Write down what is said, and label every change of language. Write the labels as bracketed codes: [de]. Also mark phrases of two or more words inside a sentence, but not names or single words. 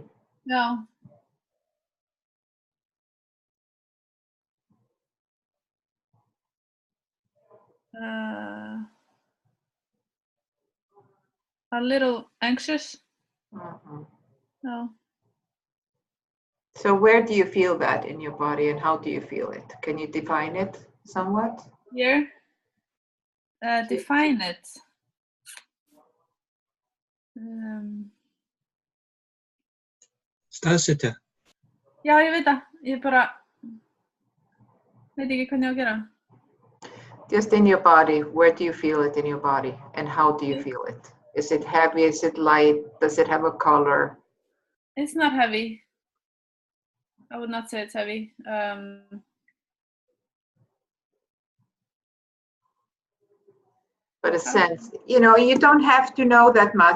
[en] Yeah. A little anxious. No. So where do you feel that in your body and how do you feel it? Can you define it somewhat? Here. Define it. [is] Staðsetja. Já, ég veit það. Ég bara veit ekki hvernig ég á að gera. [en] Just in your body, where do you feel it in your body and how do you feel it? Is it heavy? Is it light? Does it have a color? It's not heavy. I would not say it's heavy. But a sense, you don't have to know that much.